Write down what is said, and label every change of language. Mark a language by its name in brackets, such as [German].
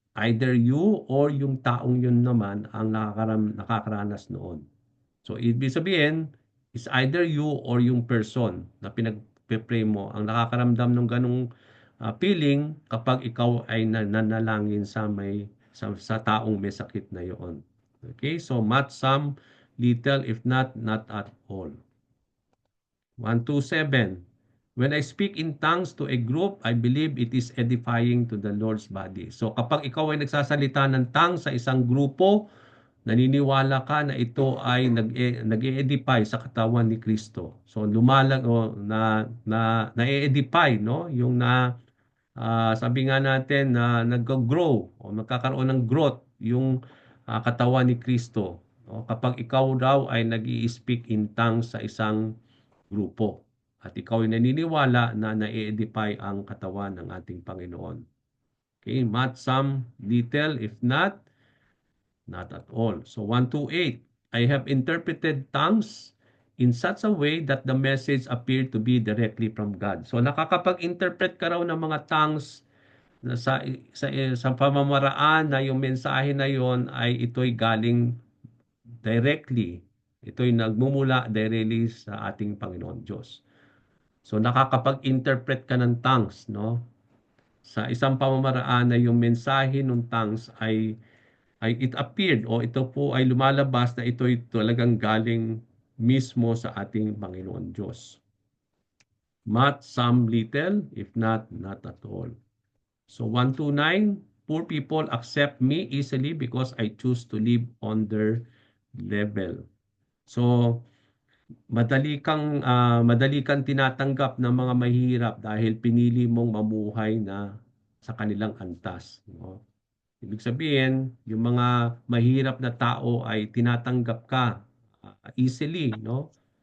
[English] Either you or [Filipino] yung taong yun naman ang nakakaranas noon. So, ibig sabihin, [English] is either you or [Filipino] yung person na pinagpe-pray mo ang nakakaramdam ng ganong feeling kapag ikaw ay nananalangin sa taong may sakit na iyon. Okay? [English] So, much, some, little, if not at all. 127. When I speak in tongues to a group, I believe it is edifying to the Lord's body. [Filipino] So kapag ikaw ay nagsasalita ng tongues sa isang grupo, naniniwala ka na ito ay nag-e-edify sa katawan ni Kristo. So lumalag o na-e-edify, no? Yung sabi nga natin na nag-grow o magkakaroon ng growth yung katawan ni Kristo. No? Kapag ikaw daw ay nag-i-speak in tongues sa isang grupo at ikaw ay naniniwala na na-edify ang katawan ng ating Panginoon. [English] Okay, much, some, little, if not at all. So 128, I have interpreted tongues in such a way that the message appeared to be directly from God. [Filipino] So nakakapag-interpret ka raw ng mga tongues na sa pamamaraan na yung mensahe na yon ay ito'y galing directly. Ito'y nagmumula directly sa ating Panginoon Diyos. So nakakapag-interpret ka ng tongues, no? Sa isang pamamaraan na yung mensahe ng tongues ay [English] it appeared [Filipino] o ito po ay lumalabas na ito'y talagang galing mismo sa ating Panginoon Diyos. [English] Much, some, little, if not at all. So 129, poor people accept me easily because I choose to live on their level. [Filipino] So madali kang tinatanggap ng mga mahihirap dahil pinili mong mamuhay na sa kanilang antas, no? Ibig sabihin, yung mga mahirap na tao ay tinatanggap ka easily, no?